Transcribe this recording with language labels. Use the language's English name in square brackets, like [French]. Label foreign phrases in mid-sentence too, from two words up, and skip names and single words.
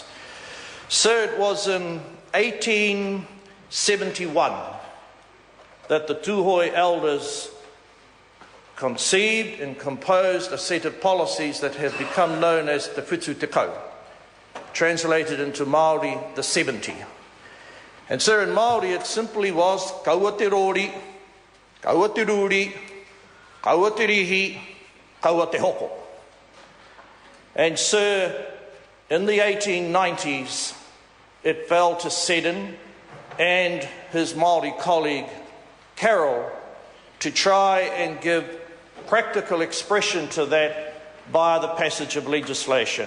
[English] Sir, it was in 1871 that the Tuhoe elders conceived and composed a set of policies that have become known as the Whitu Tekau, translated into Māori, the 70. And sir, in Māori it simply was [Māori] kaua te rori, kaua te ruri, kaua te rihi, kaua te hoko. [English] And Sir, in the 1890s, it fell to Seddon and his Māori colleague, Carroll, to try and give practical expression to that via the passage of legislation.